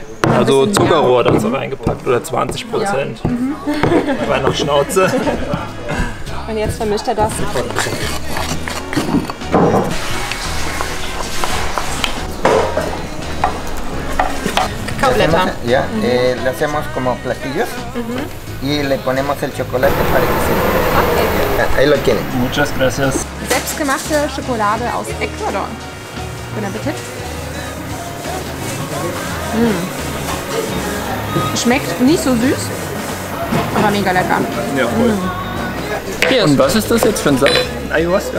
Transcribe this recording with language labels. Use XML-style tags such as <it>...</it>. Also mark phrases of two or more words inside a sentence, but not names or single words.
<de>Also Zuckerrohr dazu reingepackt oder 20%. Ja. Bei noch Schnauze. Und jetzt vermischt er das. Kakaoblätter.</de> <es>Ya, le hacemos como platillos y le ponemos el chocolate para que se... Ahí lo tienen. Muchas gracias.</es> <de>Selbstgemachte Schokolade aus Ecuador. Guten Appetit. Schmeckt nicht so süß, aber mega lecker. Ja, voll. Cheers. Und was ist das jetzt für ein Saft? Ayahuasca?</de>